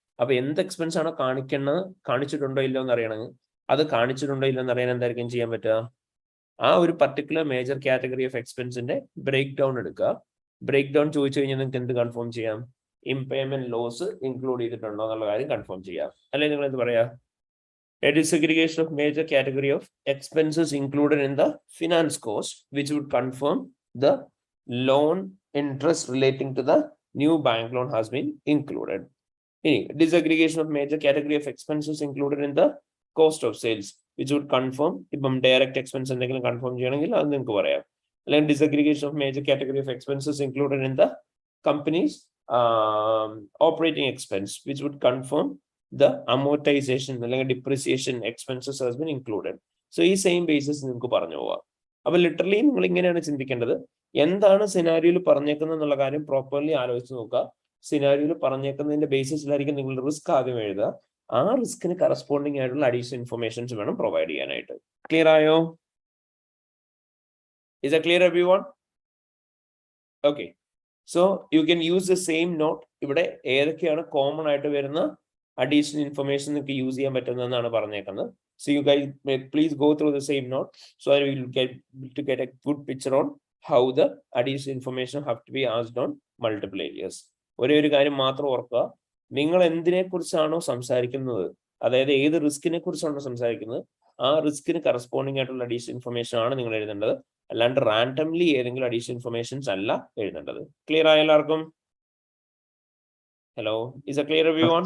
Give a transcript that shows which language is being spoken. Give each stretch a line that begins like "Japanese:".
Malayalam: അപ്പൊ എന്ത് എക്സ്പെൻസ് ആണോ കാണിച്ചിട്ടുണ്ടോ ഇല്ലോ എന്ന് അറിയണമെങ്കിൽ അത് കാണിച്ചിട്ടുണ്ടോ ഇല്ലോ എന്ന് അറിയാൻ എന്തായിരിക്കും ചെയ്യാൻ പറ്റുക? ആ ഒരു particular major category of എക്സ്പെൻസിന്റെ break down എടുക്കുക. ബ്രേക്ക് ഡൗൺ ചോദിച്ചു കഴിഞ്ഞാൽ നിങ്ങൾക്ക് എന്ത് കൺഫേം ചെയ്യാം? ഇംപേയ്മെന്റ് ലോസ് ഇൻക്ലൂഡ് ചെയ്തിട്ടുണ്ടോ എന്നുള്ള കാര്യം കൺഫേം ചെയ്യാം. അല്ലെങ്കിൽ നിങ്ങൾ എന്ത് പറയാ?
English: A disaggregation of major category of expenses included in the finance cost, which would confirm the loan interest relating to the new bank loan has been included. Disaggregation of major category of expenses included in the cost of sales, which would confirm
Malayalam: ഇപ്പം direct expense എന്തെങ്കിലും confirm ചെയ്യണമെങ്കിൽ അത് നിങ്ങൾക്ക് പറയാം.
English: അല്ലെങ്കിൽ disaggregation of major category of expenses included in the company's operating expense, which would confirm the amortization അല്ലെങ്കിൽ depreciation expenses has been included.
Malayalam: So ഈ same basis നിങ്ങൾക്ക് പറഞ്ഞു പോവാം. അപ്പൊ ലിറ്ററലി നിങ്ങൾ ഇങ്ങനെയാണ് ചിന്തിക്കേണ്ടത്. എന്താണ് സിനാരിയോയിൽ പറഞ്ഞേക്കുന്നത് എന്നുള്ള കാര്യം പ്രോപ്പർലി ആലോചിച്ച് നോക്കുക. സിനാരിയോയിൽ പറഞ്ഞേക്കുന്നതിന്റെ ബേസിസിലായിരിക്കും നിങ്ങൾ റിസ്ക് ആദ്യം എഴുതുക. ആ റിസ്കിന് കറസ്പോണ്ടിങ് ആയിട്ടുള്ള അഡീഷണൽ ഇൻഫർമേഷൻസ് വേണം പ്രൊവൈഡ് ചെയ്യാനായിട്ട്. ക്ലിയർ ആയോ?
English: Is that clear everyone? Okay. So you can use the same note.
Malayalam: ഇവിടെ ഏതൊക്കെയാണ് കോമൺ ആയിട്ട് വരുന്ന അഡീഷണൽ ഇൻഫർമേഷൻ നിങ്ങൾക്ക് യൂസ് ചെയ്യാൻ പറ്റുന്നതെന്നാണ് പറഞ്ഞേക്കുന്നത്.
English: So you guys may please go through the same note so that we will get a good picture on how the additional information have to be asked on multiple areas.
Malayalam: ഒരേ ഒരു കാര്യം മാത്രം ഓർക്കുക, നിങ്ങൾ എന്തിനെ കുറിച്ചാണോ സംസാരിക്കുന്നത്, അതായത് ഏത് റിസ്കിനെ കുറിച്ചാണോ സംസാരിക്കുന്നത്, ആ റിസ്കിന് കറസ്പോണ്ടിങ് ആയിട്ടുള്ള അഡീഷണൽ ഇൻഫർമേഷൻ ആണ് നിങ്ങൾ എഴുതേണ്ടത്. അല്ലാണ്ട് റാൻഡംലി ഏതെങ്കിലും അഡീഷണൽ ഇൻഫർമേഷൻസ് അല്ല എഴുതേണ്ടത്. ക്ലിയർ ആയ എല്ലാവർക്കും?
English: Hello, is clear everyone?